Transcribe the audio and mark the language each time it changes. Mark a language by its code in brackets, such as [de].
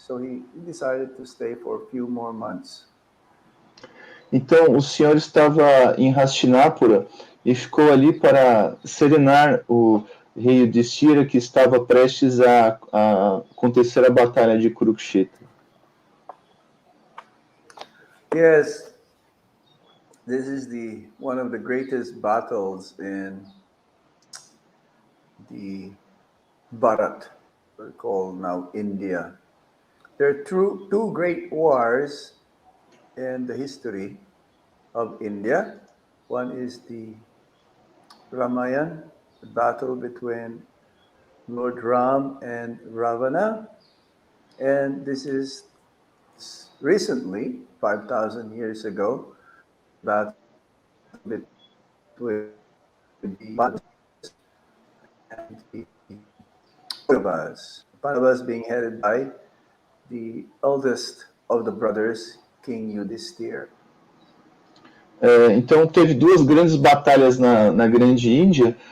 [en] So he decided to stay for a few more months. [pt] Então, o Senhor estava em Hastinapura e ficou ali para serenar o rei Yudhishthira, que estava prestes a acontecer a batalha de Kurukshetra. [en] Yes, this is one of the greatest battles in the Bharat, we call now India. There are two great wars in the history of India. One is the Ramayana, the battle between Lord Ram and Ravana. And this is recently, 5,000 years ago, battle between the Pandavas and the Pandavas. Pandavas being headed by the eldest of the brothers, King Yudhishthira. [pt] Então teve duas grandes batalhas na Grande Índia.